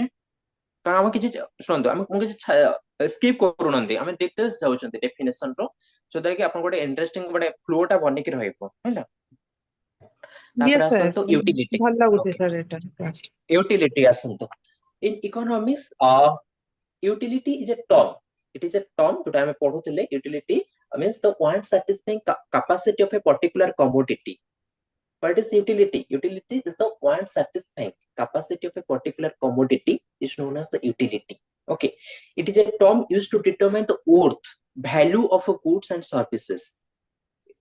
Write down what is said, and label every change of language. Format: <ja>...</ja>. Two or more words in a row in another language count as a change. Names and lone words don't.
<or>କାରଣ ଆମେ କିଛି ଶୁଣନ୍ତୁ, ମୁଁ କିଛି ସ୍କିପ୍ କରୁନାହାନ୍ତି, ଆମେ ଡିଟେଲ୍ସ ଯାଉଛନ୍ତି ଡେଫିନେସନ ର, ଯୋଉଟା କି ଆପଣ ଗୋଟେ ଇଣ୍ଟରେଷ୍ଟିଂ ଗୋଟେ ଫ୍ଲୋ ଟା ବନିକି ରହିବ ହେଲା। ତାପରେ ୟେସ୍ ଆସନ୍ତୁ ସାର୍, ୟୁଟିଲିଟି। ଭଲ ଲାଗୁଛି ଓକେ, ସାର୍ ଏଇଟା class।</or> <en>ୟୁଟିଲିଟି ଆସନ୍ତୁ। in economics utility is a term. It is a term</en> <or>ଯୋଉଟା ଆମେ ପଢୁଥିଲେ,</or> <en>utility means the want satisfying capacity of a particular commodity. What is utility? Utility is the want satisfying capacity of a particular commodity is known as the utility. Okay, it is a term used to determine the worth, value of a goods and services.</en>